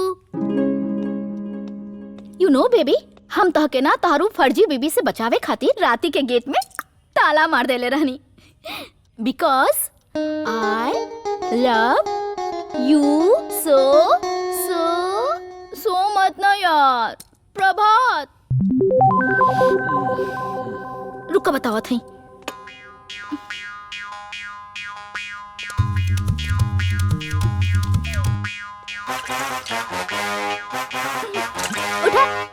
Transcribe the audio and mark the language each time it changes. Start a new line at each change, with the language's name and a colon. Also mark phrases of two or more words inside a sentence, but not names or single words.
English: You know baby,
Bhojpuri: हम तहके ना तारू फर्जी बीबी से बचावे खातिर राती के गेट में ताला मार देले रहनी।
English: Because I love you so so so
Bhojpuri: मत ना यार। प्रभात रुका बतावा थी। उठा।